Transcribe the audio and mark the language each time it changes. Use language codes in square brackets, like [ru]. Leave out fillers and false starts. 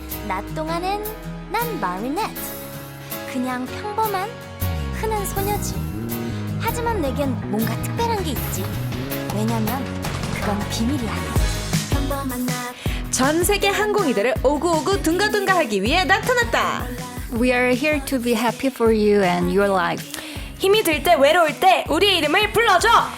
[ko] 낮 동안엔 난 마리넷. 그냥 평범한 흔한 소녀지. 하지만 내겐 뭔가 특별한 게 있지. 왜냐면 그건 비밀이야. 평범한 나. 전 세계 항공이들을 오구오구 둥가둥가 하기 위해 나타났다. [en] We are here to be happy for you and your life. [ko] 힘이 들 때 외로울 때 우리의 이름을 불러줘.